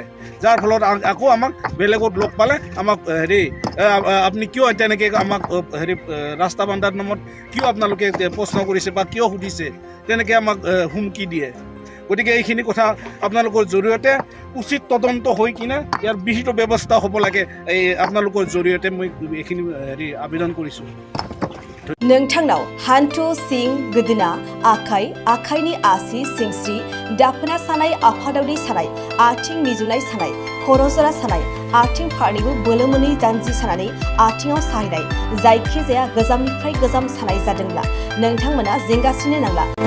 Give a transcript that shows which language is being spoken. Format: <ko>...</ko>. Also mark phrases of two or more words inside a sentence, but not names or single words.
<as>যাৰ ফলত আকৌ আমাক বেলেগত লগ পালে আমাক আপুনি কিয় তেনেকৈ আমাক ৰাস্তা বান্ধাৰ নামত কিয় আপোনালোকে প্ৰশ্ন কৰিছে বা কিয় সুধিছে তেনেকৈ আমাক হুমকি দিয়ে। গতিকে এইখিনি কথা আপোনালোকৰ জৰিয়তে উচিত তদন্ত হৈ কিনে ইয়াৰ বিহিত ব্যৱস্থা হ'ব লাগে। এই আপোনালোকৰ জৰিয়তে মই এইখিনি আবেদন কৰিছোঁ।</as> <brx>नोंथांनाव हान्थु सिं गोदोना आखाइनि आसि सिंस्रि दाफोना सानाय आफादावनि सानाय आथिं मिजुनाय सानाय खर' जरा सानाय आथिं फारनैबो बोलो मोनै जानजि सानानै आथिङाव साहैनाय जायखिजाया गोजामनिफ्राय गोजाम सानाय जादोंब्ला नोंथांमोना जिंगासिनो नांला।</brx>